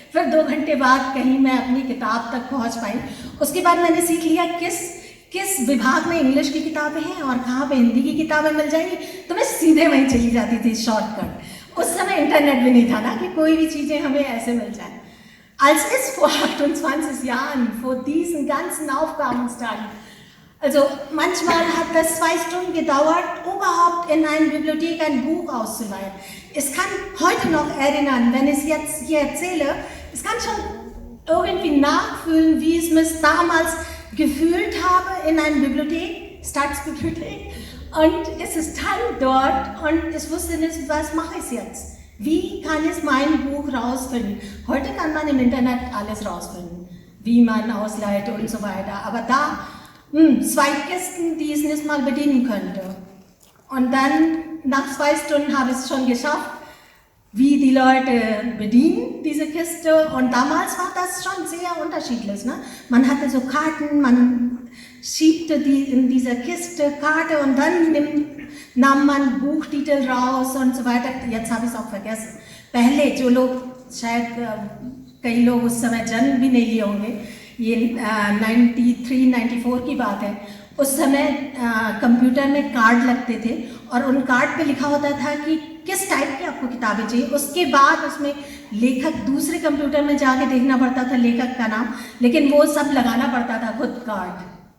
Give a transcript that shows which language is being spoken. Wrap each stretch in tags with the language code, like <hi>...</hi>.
<hi>फिर 2 घंटे बाद कहीं मैं अपनी किताब तक पहुँच पाई. उसके बाद मैंने सीख लिया किस विभाग में इंग्लिश की किताबें हैं और कहाँ पे हिंदी की किताबें मिल जाएंगी. तो मैं सीधे वहीं चली जाती थी, शॉर्टकट. उस समय इंटरनेट भी नहीं था ना कि कोई भी चीज़ें हमें ऐसे मिल जाए.</hi> <de>Als ich vor 28 Jahren vor diesen ganzen Aufgaben stand, also manchmal hat das 2 Stunden gedauert, überhaupt in einer Bibliothek ein Buch auszuleihen. Ich kann heute noch erinnern, wenn ich es jetzt hier erzähle, ich kann schon irgendwie nachfühlen, wie ich mich damals gefühlt habe in einer Bibliothek, Staatsbibliothek. Und es ist dann dort und ich wusste nicht, was mache ich jetzt? Wie kann ich mein Buch rausfinden? Heute kann man im Internet alles rausfinden, wie man ausleiht und so weiter. Aber da 2 Kisten, die ich nicht mal bedienen könnte. Und dann nach 2 Stunden habe ich es schon geschafft, wie die Leute bedienen diese Kiste. Und damals war das schon sehr unterschiedlich. Ne? Man hatte so Karten, man schiebte in dieser Kiste Karte und dann nahm man Buchtitel raus und so weiter. Jetzt habe ich es auch vergessen.</de> <hi>पहले जो लोग शायद कई लोग उस समय जन्म भी नहीं लिए होंगे, ये 93-94 की बात है। उस समय कंप्यूटर में कार्ड लगते थे और उन कार्ड पे लिखा होता था कि किस टाइप की आपको किताबें चाहिए। उसके बाद उसमें लेखक दूसरे कंप्यूटर में जाके देखना पड़ता था लेखक का नाम, लेकिन वो सब लगाना पड़ता था खुद कार्ड।</hi>